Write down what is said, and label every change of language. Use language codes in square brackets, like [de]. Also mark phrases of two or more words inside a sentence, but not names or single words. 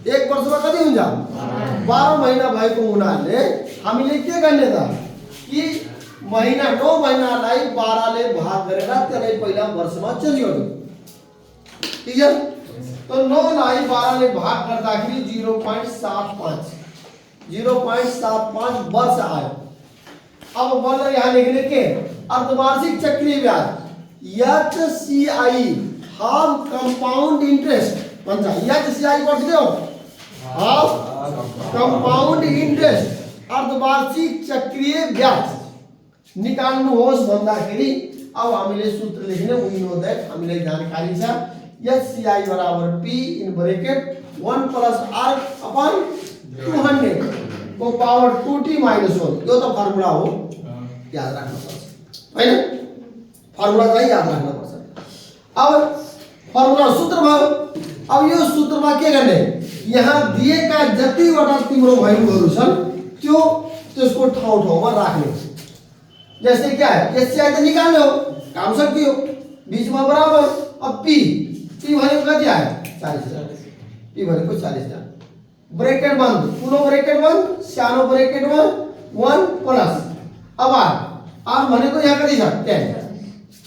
[ne] एक वर्षमा कति हुन्छ 12 महीना भएको हुनाले हामीले के गर्ने त कि महीना 9 महीनालाई 12 ले भाग गरेर त्यसलाई पहिला वर्षमा चेन्ज गर्नु। ठीक छ। तो 9 लाई 12 ले भाग गर्दाखेरि 0.75 वर्ष आयो। अब बल्ल यहाँ लेख्ने के अर्धवार्षिक चक्रीय ब्याज HCI [en] half compound interest [ne] भन्छ। HCI कति हो [en] half compound interest [ne] अर्धवार्षिक चक्रीय ब्याज निकाल्नु होस् भन्दाखेरि अब हामीले सूत्र लेख्ने [en] we know that [ne] हामीले जानकारी छ HCI बराबर P [en] in bracket 1 plus R upon 200 [ne] को [en] power 2T minus 1. [ne] यो त फर्मुला हो, याद राख्नु पर्छ हैन। फर्मुला चाहिँ याद राख्नु पर्छ। अब फर्मुला सूत्र भयो। अब यो सूत्रमा के गर्ने यहाँ दिएका जतिवटा तिम्रो भ्यालुहरु छन् त्यो त्यसको ठाउँमा राख्ने। [hi] जैसे क्या है [ne] HCI त निकाल्ने हो, काम सकियो। बीचमा बराबर अब P भनेको कति आयो 40,000। P भनेको 40,000। ब्रैकेट बन्द, ठुलो ब्रैकेट बन्द, सानो ब्रैकेट बन्द 1 प्लस अब R भनेको यहाँ कति छ 10।